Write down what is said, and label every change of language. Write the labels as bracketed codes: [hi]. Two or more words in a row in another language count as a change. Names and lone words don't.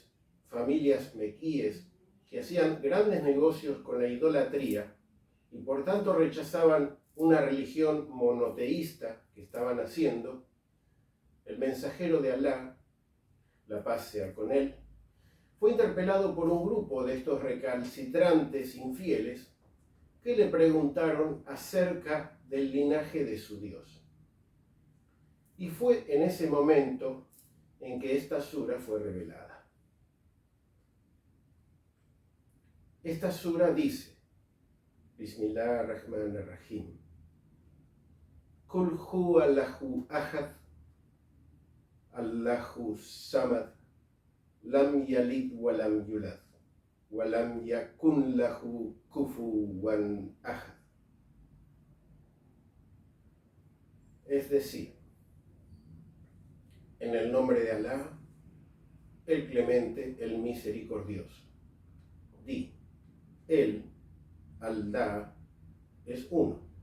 [es] familias mequíes que hacían grandes negocios con la idolatría y por tanto rechazaban una religión monoteísta que estaban haciendo, el mensajero de Alá, la paz sea con él, fue interpelado por un grupo de estos recalcitrantes infieles que le preguntaron acerca del linaje de su Dios. Y fue en ese momento en que esta sura fue revelada. Esta sura dice, [ar] بسم الله الرحمن الرحيم، قل هو الله أحد، الله الصمد، لم يلد ولم يولد، ولم يكن له كفوا أحد. [es] Es decir, en el nombre de Alá, el clemente, el misericordioso. Di, Él, Alá, es uno.